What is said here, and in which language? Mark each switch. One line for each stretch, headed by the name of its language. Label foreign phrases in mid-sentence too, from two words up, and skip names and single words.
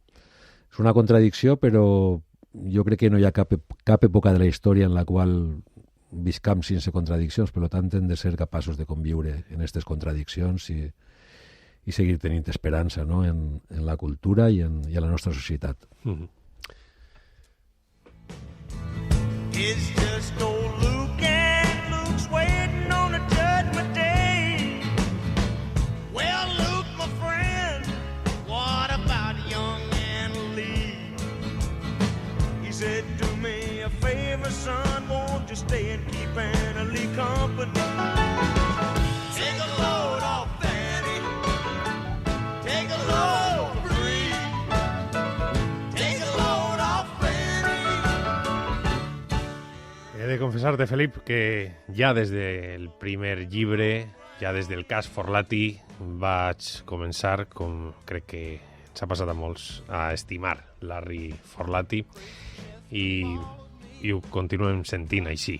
Catalan: És una contradicció, però jo crec que no hi ha cap època de la història en la qual viscam sense contradiccions, per tant hem de ser capaços de conviure en aquestes contradiccions i seguir tenint esperança, no? en la cultura i en la nostra societat.
English: It's just old Luke and Luke's waiting on a judgment day. Well, Luke, my friend, what about young Anna Lee? He said, do me a favor, son, won't you stay and keep Anna Lee company? Take a load off Fanny, take a load free, take a load off Fanny.
Catalan: He de confessar-te, Felip, que ja des del primer llibre, ja des del cas Forlati, vaig començar, com crec que ens ha passat a molts, a estimar Larry Forlati i ho continuem sentint així.